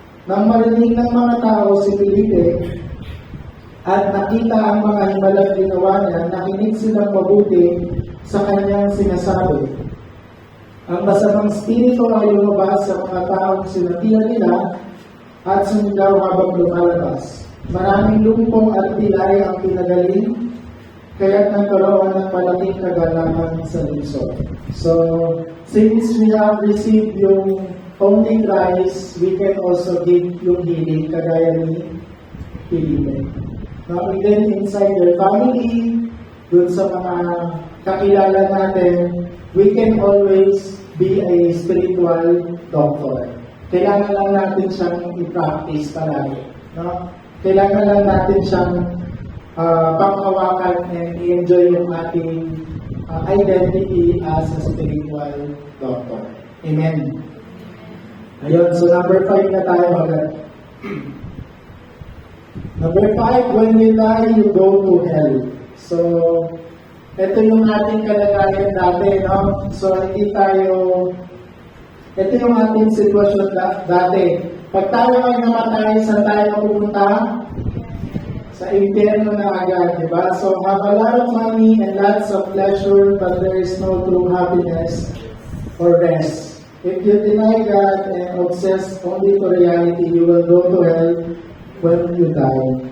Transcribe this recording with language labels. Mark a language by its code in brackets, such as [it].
[tl] Nang marinig ng mga tao si Felipe at nakita ang mga himalang ginawa niya, nakinig silang mabuti sa kanyang sinasabi. Ang masamang spirito ay lumabas sa mga taong sinabihan nila at sumigaw habang lumalabas. Maraming lumpong at pilay ang pinagaling, kaya't nagkaroon ng malaking kagalakan sa lungsod. [en] So, since we have received [tl] yung [en] only Christ, we can also give yung healing kagaya ni Felipe. Now, even inside their family, [tl] dun sa mga kakilala natin, [en] we can always be a spiritual doctor. [tl] Kailangan lang natin siyang i-practice palagi. No? Kailangan lang natin siyang panghawakan and i-enjoy yung ating [en] identity as a spiritual doctor. [tl] Amen. Ayun, so number 5 na tayo agad. [en] Number 5, when you die, you go to hell. [tl] So, ito yung ating kalagayan dati, no? So, ito yung ating sitwasyon dati. Pag tayo ay namatay, saan tayo mapupunta? Sa impyerno na agad, di ba? [en] So, have a lot of money and lots of pleasure, but there is no true happiness or rest. If you deny God and obsess only to reality, you will go to hell when you die.